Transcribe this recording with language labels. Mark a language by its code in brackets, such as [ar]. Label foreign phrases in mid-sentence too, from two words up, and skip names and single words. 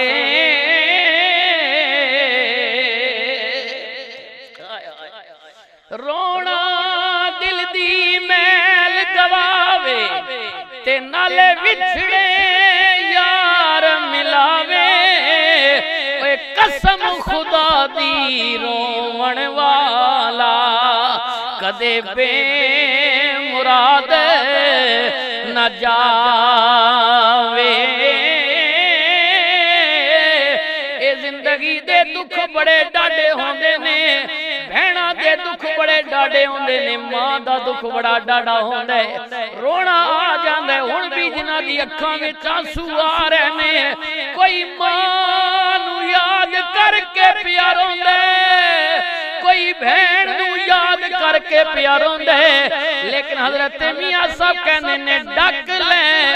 [pa] رونا دل دی میل گواوے تے نالے وچھڑے یار ملاوے، اوے قسم خدا دی روون والا کدے بے مراد نہ جاوے۔ اے زندگی دے دکھ بڑے ڈاڈے ہوندے نے، بہنا دے دکھ بڑے ڈاڈے ہوندے نے، ماں دا دکھ بڑا ڈاڈا ہوندا ہے، رونا آ جاندا ہے، ہن بھی جنہاں دی اکھاں وچ آنسو آ رہے نے، کوئی ماں نو یاد کر کے پیا روندا ہے، کوئی بہن نو یاد کر کے پیا روندا ہے، لیکن حضرت میاں صاحب کہنے نے ڈک لے